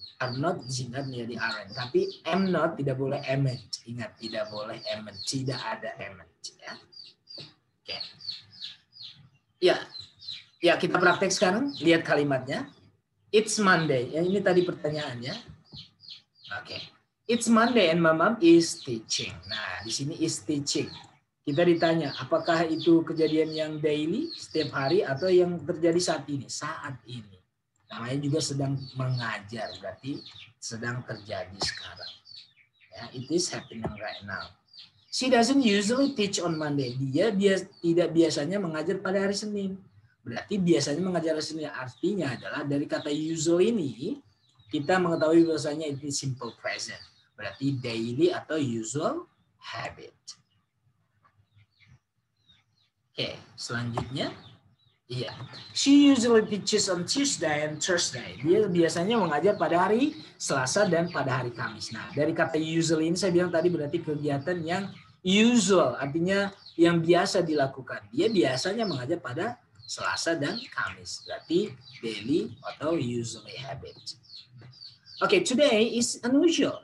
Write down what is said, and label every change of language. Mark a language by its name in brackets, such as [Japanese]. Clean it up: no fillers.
[Indonesian] Are not disingkat menjadi aren't. Tapi am not tidak boleh amn't. Ingat, tidak boleh amn't. Tidak ada amn't. Ya. Oke. Ya, ya kita praktek sekarang. Lihat kalimatnya. [English] It's Monday. [Indonesian] Ya, ini tadi pertanyaannya. Oke. [English] It's Monday and my mom is teaching. [Indonesian] Nah, di sini is teaching. Kita ditanya, apakah itu kejadian yang daily, setiap hari, atau yang terjadi saat ini? Saat ini. Namanya juga sedang mengajar, berarti sedang terjadi sekarang. [English] Ya, it is happening right now. She doesn't usually teach on Monday. [Indonesian] Dia tidak biasanya mengajar pada hari Senin. Berarti biasanya mengajar hari Senin. Artinya adalah dari kata usual ini, kita mengetahui bahwasanya itu simple present. Berarti daily atau usual habit. Oke, selanjutnya. Iya. [English] She usually teaches on Tuesday and Thursday. [Indonesian] Dia biasanya mengajar pada hari Selasa dan pada hari Kamis. Nah, dari kata usually ini saya bilang tadi berarti kegiatan yang usual, artinya yang biasa dilakukan. Dia biasanya mengajar pada Selasa dan Kamis. Berarti daily atau usually habit. Oke, [English] today is unusual.